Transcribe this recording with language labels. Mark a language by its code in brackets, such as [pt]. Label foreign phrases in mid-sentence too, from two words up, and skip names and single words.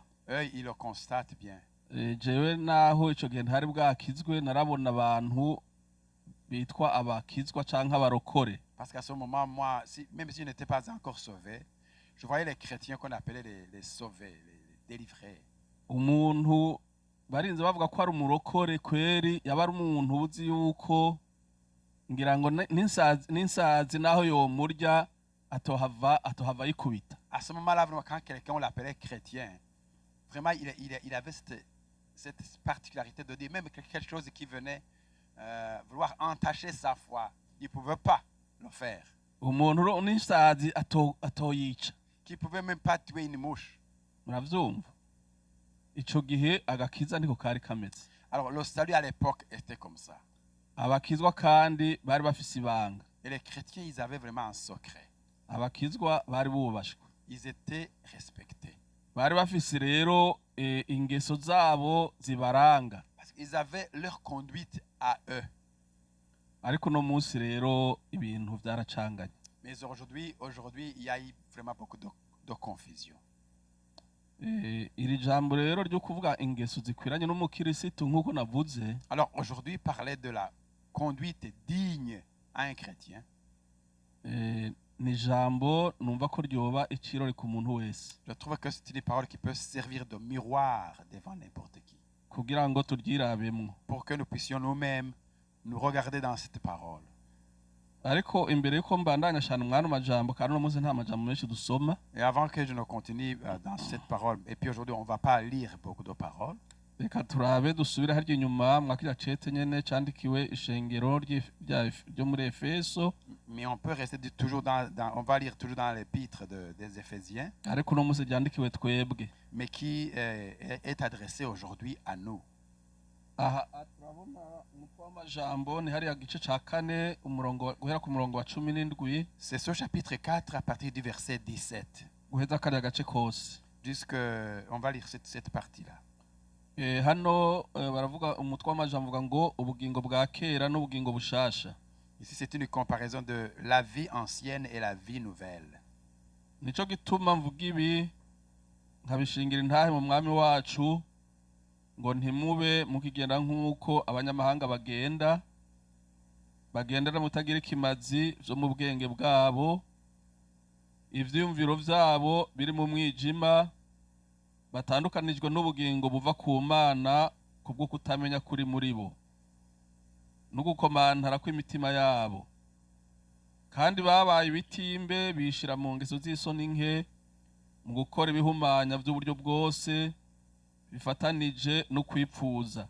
[fr] Eux, ils le constatent bien. [rn] Jewe naho ico gihe ntari bwakizwe narabona abantu bitwa abakizwa canke abarokore. [fr] Parce qu'à ce moment, moi, même si je n'étais pas encore sauvé, je voyais les chrétiens qu'on appelait les sauvés, les délivrés. [rn] Umuntu barinze bavuga ko ari umurokore kweri yaba ari umuntu uzi yuko ngira ngo n'insazi naho yo murya atohava yikubita. [fr] À ce moment-là, vraiment, quand quelqu'un on l'appelait chrétien, vraiment il avait cette particularité de dire même quelque chose qui venait vouloir entacher sa foi, il ne pouvait pas le faire. [rn] Umuntu n'insazi atoyica. [fr] Qui ne pouvait même pas tuer une mouche. [rn] Muravyumva? Ico gihe agakiza niko kari kameze. [fr] Alors le salut à l'époque était comme ça. [rn] Abakizwa kandi bari bafise ibanga. [fr] Et les chrétiens, ils avaient vraiment un secret. [rn] Abakizwa bari bubashwe. [fr] Ils étaient respectés. [rn] Bari bafise rero ingeso zabo zibaranga. [fr] Parce qu'ils avaient leur conduite à eux. [rn] Ariko no munsi rero ibintu byaracanganye. [fr] Mais aujourd'hui, il y a eu vraiment beaucoup de confusion. [rn] Iri jambo rero ryo kuvuga ingeso zikwiranye n'umukirisitu nkuko navuze. [fr] Alors aujourd'hui, parler de la conduite digne à un chrétien. [rn] Ni jambo numva ko ryoba ikirori ku muntu wese. [fr] Je trouve que c'est une parole qui peut servir de miroir devant n'importe qui. [rn] Kugira ngo turyirabemwo. [fr] Pour que nous puissions nous-mêmes nous regarder dans cette parole. [rn] Ariko imbere yuko mbandanya cyane mwana majambo kandi no munsi nta majambo menshi dusoma. [fr] Et avant que je ne continue dans cette parole, et puis aujourd'hui on va pas lire beaucoup de paroles. [rn] Reka turabe dusubire harya inyuma mwakira cete nyene candikiwe ishengero ryo muri Efeso. [fr] Mais on peut rester toujours on va lire toujours dans l'épître des Éphésiens. [rn] Ariko no munsi ryandikiwe twebwe. [fr] Mais qui est adressé aujourd'hui à nous. [rn] Aha turabona umutwe w'amajambo ni hariya gice ca kane umurongo guhera ku murongo wa 17. [fr] C'est ce chapitre 4 à partir du verset 17. [rn] Guheza kariya gace kose. [fr] On va lire cette partie-là. [rn] hano baravuga umutwe w'amajambo uvuga ngo ubugingo bwa kera n'ubugingo bushasha. [fr] Ici, c'est une comparaison de la vie ancienne et la vie nouvelle. [rn] Nico gituma mvuga ibi nkabishingira intahe mu mwami wacu ngo ntimube mukigenda nk'uko abanyamahanga bagendera mutagira ikimazi vyo mu bwenge bwabo, ivyiyumviro vyabo biri mu mwijima, batandukanijwe n'ubugingo buva ku Mana kubwo kutamenya kuri muri bo no gukomantara kw'imitima yabo, kandi babaye ibitimbe bishira mu ngeso z'isoni nke, mu gukora ibihumanya vy'uburyo bwose bifatanije no kwipfuza.